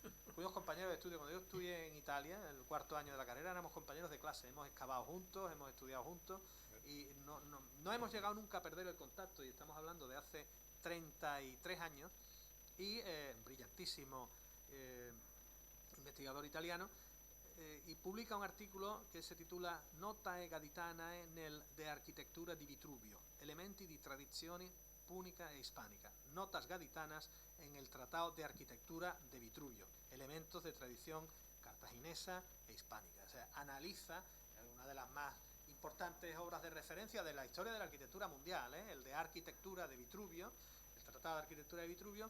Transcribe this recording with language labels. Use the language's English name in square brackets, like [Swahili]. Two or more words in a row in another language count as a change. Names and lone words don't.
[Spanish] Fuimos compañeros de estudio cuando yo estudié en Italia, el 4º año de la carrera, éramos compañeros de clase, hemos excavado juntos, hemos estudiado juntos y no hemos llegado nunca a perder el contacto, y estamos hablando de hace 33 años, y brillantísimo investigador italiano, y publica un [Italian] articolo che si titula [Spanish] Notae Gaditanae nel de Architettura di Vitruvio, elementi di tradizione púnica e hispánica, notas gaditanas en el Tratado de Arquitectura de Vitruvio, elementos de tradición cartaginesa e hispánica. O sea, analiza una de las más importantes obras de referencia de la historia de la arquitectura mundial, el de Arquitectura de Vitruvio, el Tratado de Arquitectura de Vitruvio.